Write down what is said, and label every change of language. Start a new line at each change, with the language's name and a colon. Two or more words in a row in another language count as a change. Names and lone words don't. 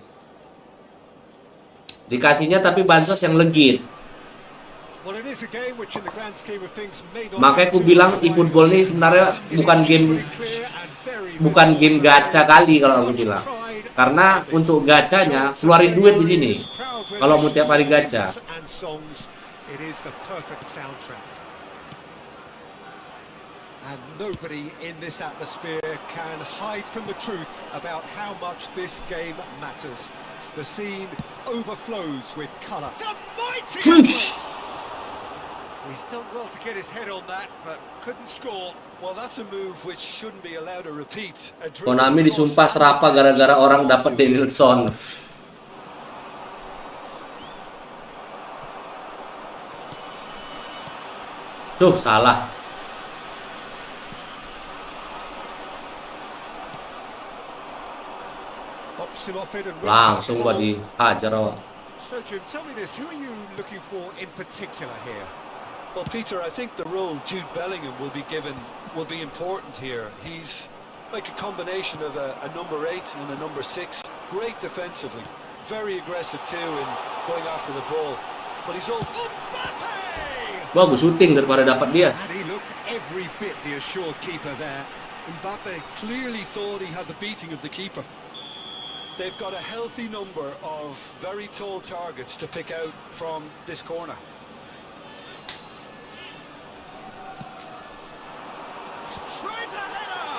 Indonesian: Dikasihnya tapi bansos yang legit. Makanya aku bilang eFootball ini sebenarnya bukan game gacha kali kalau aku bilang. Karena untuk gacanya keluarin duit di sini. Kalau mau tiap hari gacha.
English: And nobody in this atmosphere can hide from the truth about how much this game matters. The scene overflows with colour. It's a mighty effort! He's done well to get his head on that, but couldn't score. Well, that's a move which shouldn't be allowed to repeat.
Indonesian: Konami disumpah serapa gara-gara orang dapat Danielson. Duh, salah. Langsung gua dihajar awak.
English: So Jim, tell me this, who are you looking for in particular here? Well, Peter, I think the role Jude Bellingham will be given will be important here. He's like a combination of a number 8 and a number 6. Great defensively, very aggressive too in going after the ball. But he's also
Indonesian: bagus shooting daripada dapat dia.
English: And he looked every bit the assured keeper there. Mbappe clearly thought he had the beating of the keeper. They've got a healthy number of very tall targets to pick out from this corner. Tries a header!